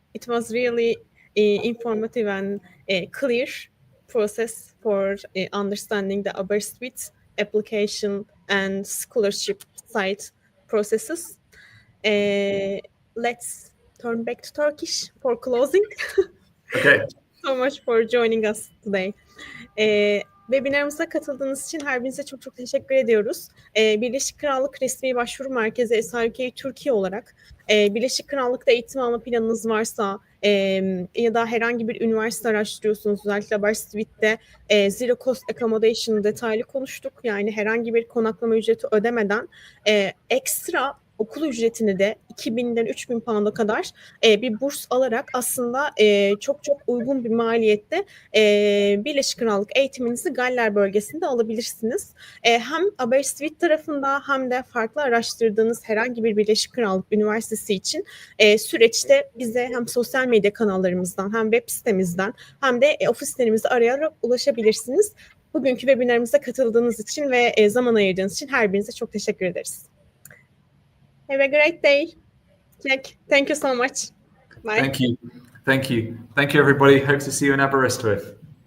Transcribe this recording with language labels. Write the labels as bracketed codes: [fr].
[en] It was really informative and clear process for understanding the Aberystwyth application and scholarship site processes. Let's turn back to Turkish for closing. Okay. Thank you so much for joining us today. [tr] Webinarımıza katıldığınız için her birinize çok çok teşekkür ediyoruz. Birleşik Krallık Resmi Başvuru Merkezi SIUK Türkiye olarak Birleşik Krallık'ta eğitim alma planınız varsa ya da herhangi bir üniversite araştırıyorsunuz, özellikle Aberystwyth'te Zero Cost Accommodation detaylı konuştuk. Yani herhangi bir konaklama ücreti ödemeden ekstra okul ücretini de 2000'den 3000 pound'a kadar bir burs alarak aslında çok çok uygun bir maliyette Birleşik Krallık eğitiminizi Galler bölgesinde alabilirsiniz. Hem Aberystwyth tarafında hem de farklı araştırdığınız herhangi bir Birleşik Krallık Üniversitesi için süreçte bize hem sosyal medya kanallarımızdan hem web sitemizden hem de ofislerimizi arayarak ulaşabilirsiniz. Bugünkü webinarımıza katıldığınız için ve zaman ayırdığınız için her birinize çok teşekkür ederiz. [en] Have a great day. Jack, thank you so much. Bye. Thank you. Thank you. Thank you, everybody. Hope to see you in Aberystwyth.